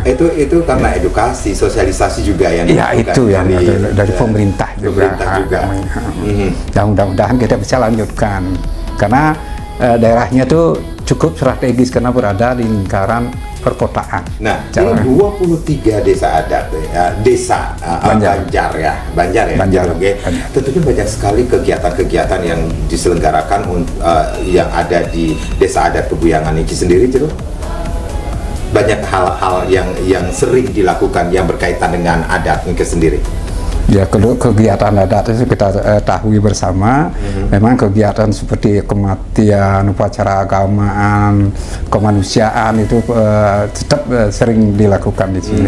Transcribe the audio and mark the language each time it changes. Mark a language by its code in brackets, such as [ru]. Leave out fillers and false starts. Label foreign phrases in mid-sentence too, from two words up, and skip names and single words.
[id] Itu karena edukasi, sosialisasi juga yang ya itu yang dari pemerintah juga. Dan mudah-mudahan kita bisa lanjutkan karena daerahnya tuh cukup strategis karena berada di lingkaran perkotaan. Nah, ini 23 desa adat, desa Banjar ya. Tentunya banyak sekali kegiatan-kegiatan yang diselenggarakan yang ada di desa adat Peguyangan ini sendiri, Jero. Banyak hal-hal yang sering dilakukan yang berkaitan dengan adat ini sendiri. Ya, kegiatan adat itu kita tahu bersama. Memang kegiatan seperti kematian, upacara agamaan, kemanusiaan itu tetap sering dilakukan di sini.